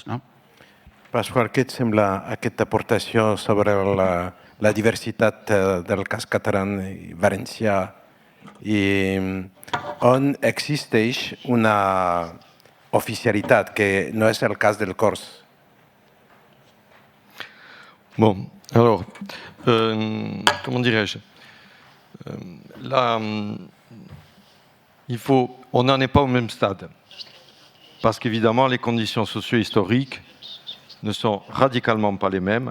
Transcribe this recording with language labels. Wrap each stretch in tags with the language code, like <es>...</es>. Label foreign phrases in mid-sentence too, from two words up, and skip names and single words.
<ca>Pasqual, què et sembla aquesta aportació sobre la diversitat del cas català i valencià i on existeix una oficialitat que no és el cas del cors?</ca> <fr>Bon, alors, comment dirais-je, là, on n'en est pas au même stade, parce qu'évidemment, les conditions socio-historiques ne sont radicalement pas les mêmes.</fr>